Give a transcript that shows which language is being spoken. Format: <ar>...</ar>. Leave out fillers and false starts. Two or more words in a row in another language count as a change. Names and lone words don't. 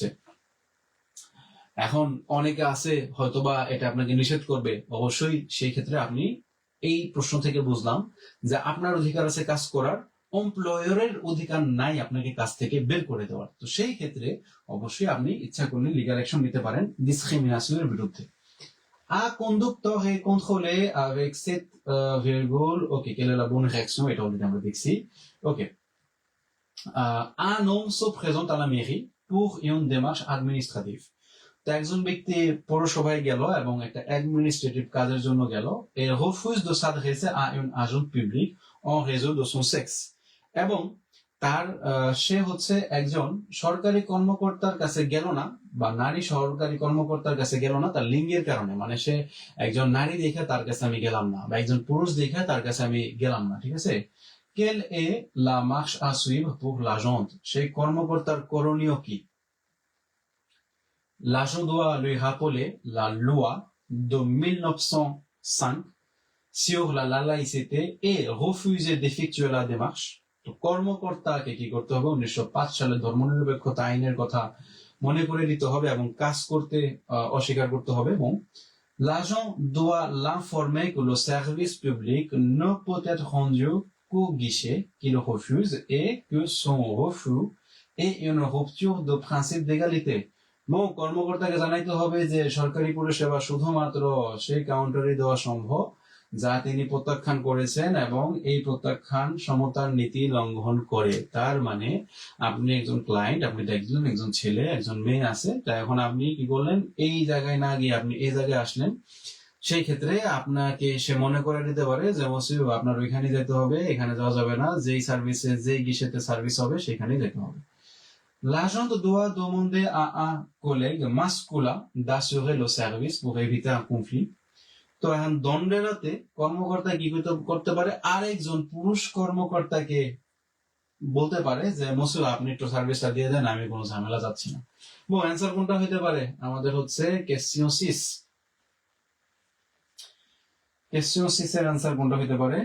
<bn>এখন অনেকে আছে হয়তোবা এটা আপনাকে নিষেধ করবে, অবশ্যই সেই ক্ষেত্রে আপনি এই প্রশ্ন থেকে বুঝলাম যে আপনার অধিকার আছে কাজ করার, এমপ্লয়ারের অধিকার নাই আপনাকে কাজ থেকে বের করে দেওয়ার। তো সেই ক্ষেত্রে অবশ্যই আপনি ইচ্ছা করলে লিগ্যাল অ্যাকশন নিতে পারেন ডিসক্রিমিনেশনের বিরুদ্ধে।</bn> <fr>Un conducteur est contrôlé avec cette virgule. Ok, quelle est la bonne réaction?</fr> <bn>এটা অলরেডি আমরা দেখছি। Ok.</bn> <fr>Un homme se présente à la mairie pour une démarche administrative.</fr> <bn>তো একজন ব্যক্তি পৌরসভায় গেল এবং একটা অ্যাডমিনিস্ট্রেটিভ কাজের জন্য গেল।</bn> <fr>et refuse de s'adresser à un agent public en raison de son sexe,</fr> <bn>এবং তার সে হচ্ছে একজন সরকারি কর্মকর্তার কাছে গেল না, বা নারী সরকারি কর্মকর্তার কাছে গেল না তার লিঙ্গের কারণে, মানে সে একজন নারী দেখে তার কাছে আমি গেলাম না, বা একজন পুরুষ দেখে তার কাছে আমি গেলাম না। ঠিক আছে,</bn> <fr>quelle est la marche à suivre pour l'agent?</fr> <bn>সেই কর্মকর্তার করণীয় কি?</bn> <fr>L'agent doit lui rappeler la loi de 1905 sur la laïcité et refuser d'effectuer la démarche.</fr> <bn>তো কর্মকর্তাকে কি করতে হবে? 1905 সালের ধর্মনিরপেক্ষতা আইনের কথা মনে করে দিতে হবে এবং কাজ করতে অস্বীকার করতে হবে, এবং</bn> <fr>L'agent doit l'informer que le service public ne peut être rendu qu'au guichet qu'il refuse et que son refus est une rupture de principe d'égalité. Bon,</fr> <bn>কর্মকর্তাকে জানাইতে হবে যে সরকারি পরিষেবা শুধুমাত্র সেই কাউন্টারে দেওয়া সম্ভব যা তিনি প্রত্যাখ্যান করেছেন এবং এই প্রত্যাখ্যান সমতার নীতি লঙ্ঘন করে। তার মানে আপনি একজন ক্লায়েন্ট, আপনি দেখলেন একজন ছেলে একজন মেয়ে আছে, তা এখন আপনি কি করলেন, এই জায়গায় না গিয়ে আপনি এই জায়গায় আসলেন, সেই ক্ষেত্রে আপনাকে সে মনে করে দিতে পারে যে মসিব আপনার ওইখানে যেতে হবে, এখানে যাওয়া যাবে না, যেই সার্ভিসে যেই গিশেতে সার্ভিস হবে সেখানে যেতে হবে।</bn> <fr>L'agent doit demander à un collègue masculin d'assurer le service pour éviter un conflit.</fr> <bn>তো এখন দণ্ডেরাতে কর্মকর্তা কি করতে পারে, আরেকজন পুরুষ কর্মকর্তাকে বলতে পারে যে মসুল আপনি একটু সার্ভিসটা দিয়ে দেন, আমি কোনো ঝামেলা যাচ্ছি না। অ্যান্সার কোনটা হইতে পারে আমাদের হচ্ছে কোয়েশ্চন 6। কোয়েশ্চন 6 এর অ্যান্সার কোনটা হইতে পারে?</bn>